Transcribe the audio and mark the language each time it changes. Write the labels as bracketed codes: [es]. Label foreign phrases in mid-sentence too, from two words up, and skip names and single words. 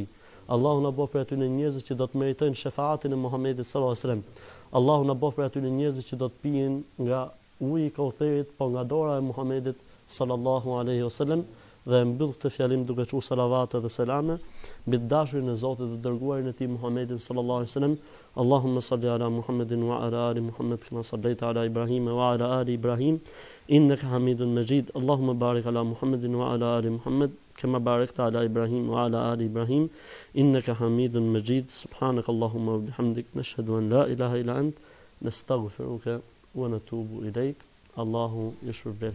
[sq] Allahu na bëf për aty në njerëz që do të meritojnë shefaatin e Muhamedit [ar] صلى الله عليه وسلم. [sq] Allahu na bëf për aty në njerëz që do të pijen nga uji i Kautherit, po nga dora e Muhamedit [ar] صلى الله عليه وسلم. [sq] Dhe mbyll këtë fjalim duke thënë salavate dhe selame mbi dashurinë e Zotit dhe dërguarin e tij Muhamedit [ar] صلى الله عليه وسلم. اللهم صل على محمد وعلى آل محمد كما صليت على إبراهيم وعلى آل إبراهيم إنك حميد مجيد. اللهم بارك على محمد وعلى آل محمد كما باركت على إبراهيم وعلى آل إبراهيم إنك حميد مجيد. سبحانك اللهم وبحمدك نشهد أن لا إله إلا أنت نستغفرك ونتوب إليك. الله يشفر بك.